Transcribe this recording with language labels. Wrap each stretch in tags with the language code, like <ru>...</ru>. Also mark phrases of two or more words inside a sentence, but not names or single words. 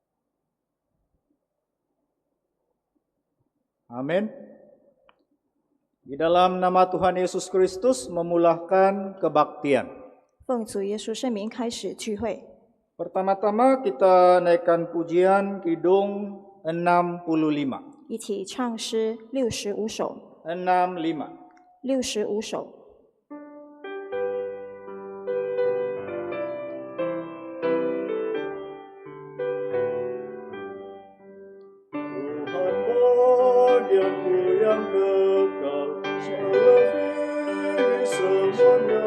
<id>Amin. Di dalam nama Tuhan Yesus Kristus memulahkan kebaktian.</id> <zh>奉主耶稣圣名开始聚会。</zh> <id>Pertama-tama kita naikkan pujian Kidung 65.</id> <zh>一起唱诗65首。 65. 65首。</zh> <id>Tuhan bagianku yang kekal, melebihi semuanya.</id>